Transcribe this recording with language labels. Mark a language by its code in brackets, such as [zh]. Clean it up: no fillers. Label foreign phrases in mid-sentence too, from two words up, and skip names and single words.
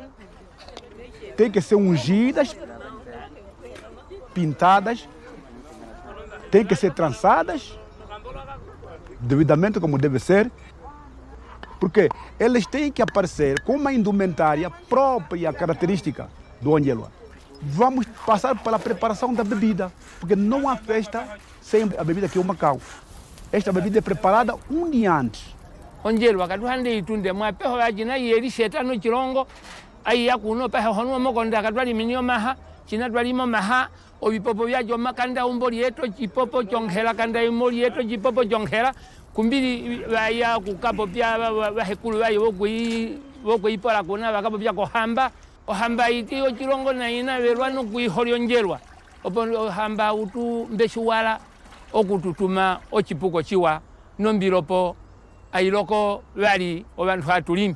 [pt] Têm que ser ungidas, pintadas, têm que ser trançadas, devidamente como deve ser, porque eles têm que aparecer com uma indumentária própria, característica do Onjelwa. Vamos passar pela preparação da bebida, porque não há festa sem a bebida que é o macau. Esta bebida é preparada um dia antes. [kwn] Onjelwa katuhande itunde mwa peho yajina yeri shetano chirongo ai yakuno peho honu mokonda katwali minyo maha china twalimo maha obipopo byajo makanda umboli yeto chipopo chonghela kanda imoli yeto chipopo chonghela kumbili baya kukapo pya bahekulu bayo bokwi pola kuna bakapo pya kohamba ohamba iti ochirongo na ina berwano kuiholi Onjelwa opo ohamba utu mbeshuwala okututuma ochipuko chiwa nombilopo ailoko bali obantu atulimi.